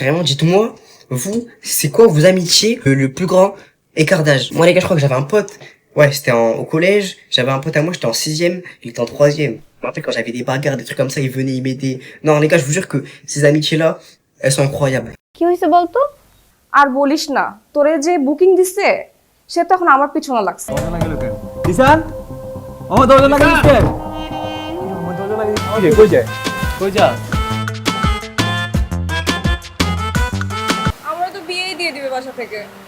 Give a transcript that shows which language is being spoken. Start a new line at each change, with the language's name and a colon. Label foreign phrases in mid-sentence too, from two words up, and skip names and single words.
French: Et les gars, carrément, dites-moi, vous, c'est quoi vos amitiés le plus grand écart d'âge? Moi les gars, je crois que j'avais un pote. Ouais, c'était au collège. J'avais un pote à moi, j'étais en sixième, il était en troisième. Je me rappelle quand j'avais des bagarres, des trucs comme ça, il venait, il m'aidait. Non les gars, je vous jure que ces amitiés-là, elles sont incroyables.
Bangla: কি হয়েছে বলতো? আর বলিস না, তোরে যে বুকিং দিছে সে তো এখন আমার পিছনে লাগছে। দিশান আমার দরজা লাগিয়ে দিচ্ছে কই যায় কই যা আমরা তো বিয়েই দিয়ে দিবে বাসা থেকে।